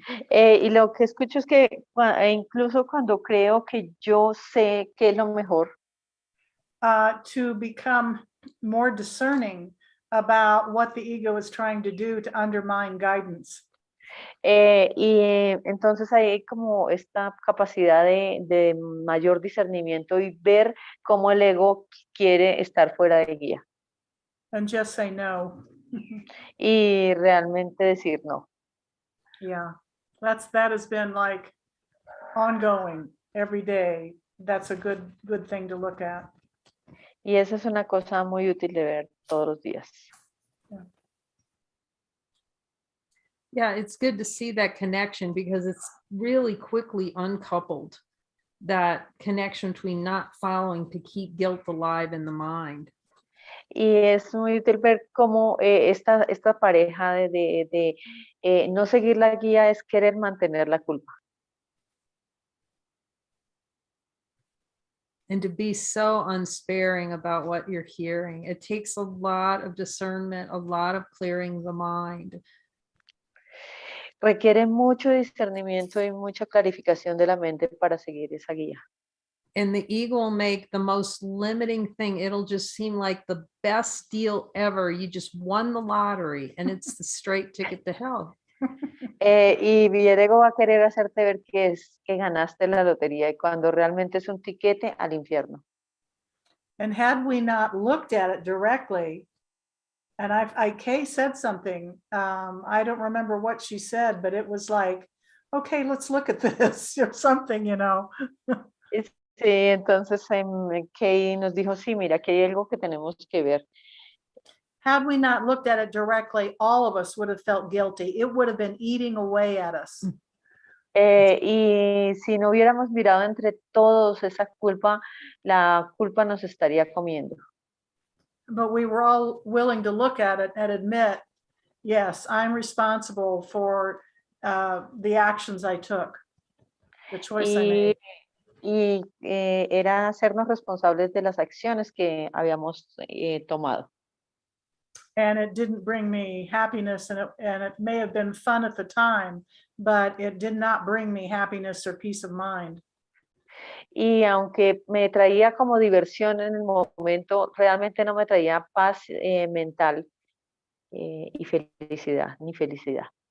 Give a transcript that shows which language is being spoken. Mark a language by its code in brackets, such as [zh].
[es] Y lo que escucho es que incluso cuando creo que yo sé qué es lo mejor, [en] to become more discerning about what the ego is trying to do to undermine guidance. [es] Entonces hay como esta capacidad de mayor discernimiento y ver cómo el ego quiere estar fuera de guía. [en] And just say no. [es] Y realmente decir no. [en] Yeah, that has been like ongoing every day. That's a good thing to look at. [es] Y esa es una cosa muy útil de ver todos los días. [en] Yeah, it's good to see that connection because it's really quickly uncoupled, that connection between not following to keep guilt alive in the mind. [es] Y es muy útil ver cómo esta pareja de no seguir la guía es querer mantener la culpa. [en] And to be so unsparing about what you're hearing. It takes a lot of discernment, a lot of clearing the mind. [es] Requiere mucho discernimiento y mucha clarificación de la mente para seguir esa guía. [en] And the ego will make the most limiting thing. It'll just seem like the best deal ever. You just won the lottery and it's the straight ticket to hell. [es] Y el ego va a querer hacerte ver que ganaste la lotería y cuando realmente es un tiquete al infierno. [en] And had we not looked at it directly, and Kay said something, I don't remember what she said, but it was like, okay, let's look at this or something, you know. [es] Sí, entonces Kay nos dijo, sí, mira, que hay algo que tenemos que ver. [en] Had we not looked at it directly, all of us would have felt guilty. It would have been eating away at us. [es] Y si no hubiéramos mirado entre todos esa culpa, la culpa nos estaría comiendo. [en] But we were all willing to look at it and admit, yes, I'm responsible for the actions I took, the choice I made. [es] Y era hacernos responsables de las acciones que habíamos tomado. [en] And it didn't bring me happiness, and it may have been fun at the time, but it did not bring me happiness or peace of mind. [es] Y aunque me traía como diversión en el momento, realmente no me traía paz mental y felicidad, ni felicidad.